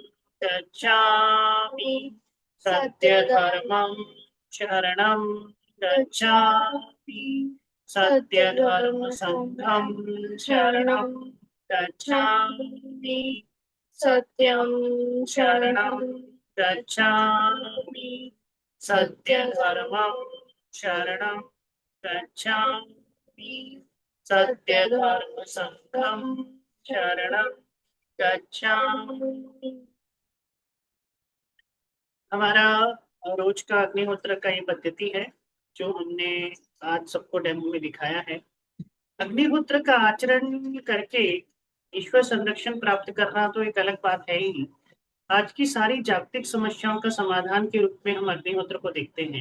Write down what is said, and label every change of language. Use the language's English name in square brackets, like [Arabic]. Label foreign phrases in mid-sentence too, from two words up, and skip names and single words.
[Sanskrit] गच्छामि सत्यधर्मं शरणं गच्छामि सत्यधर्मसङ्घं शरणं गच्छामि सत्यं शरणं गच्छामि सत्यधर्मं शरणं गच्छामि सत्यधर्मसङ्घं शरणं गच्छामि। [Hindi] हमारा रोज का अग्निहोत्र का ये पद्धति है जो हमने आज सबको डेमो में दिखाया है। अग्निहोत्र का आचरण करके ईश्वर संरक्षण प्राप्त करना तो एक अलग बात है ही। आज की सारी जागतिक समस्याओं का समाधान के रूप में हम अग्निहोत्र को देखते हैं।